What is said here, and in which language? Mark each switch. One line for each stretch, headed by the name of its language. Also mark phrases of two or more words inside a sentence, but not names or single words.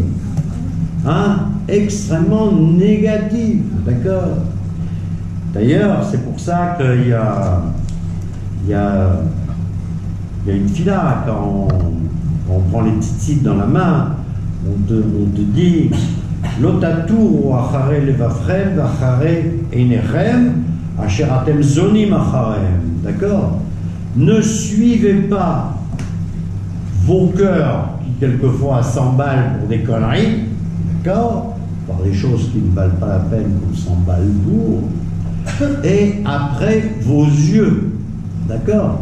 French: Extrêmement négatives, d'accord? D'ailleurs, c'est pour ça qu'il y a une fila, quand on prend les tzitzit dans la main, on te dit
Hebrew: לא תתורו אחרי לבבכם אחרי עיניכם אשר אתם זונים אחריהם.
French: D'accord? Ne suivez pas vos cœurs qui quelquefois s'emballent pour des conneries, d'accord? Par des choses qui ne valent pas la peine qu'on s'emballe pour, et après vos yeux, d'accord?